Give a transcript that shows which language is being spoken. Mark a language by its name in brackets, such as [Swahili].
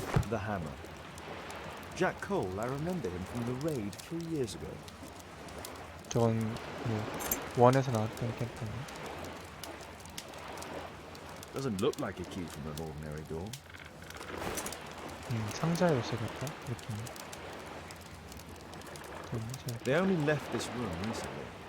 [English] The hammer. Jack Cole, I remember him from the raid 3 years ago. [Korean] 저건 뭐 원에서 나왔던 캠프인가? [English] Doesn't look like a key from an ordinary door. [Korean] 상자 열쇠 같다 느낌이. [English] They only left this room recently.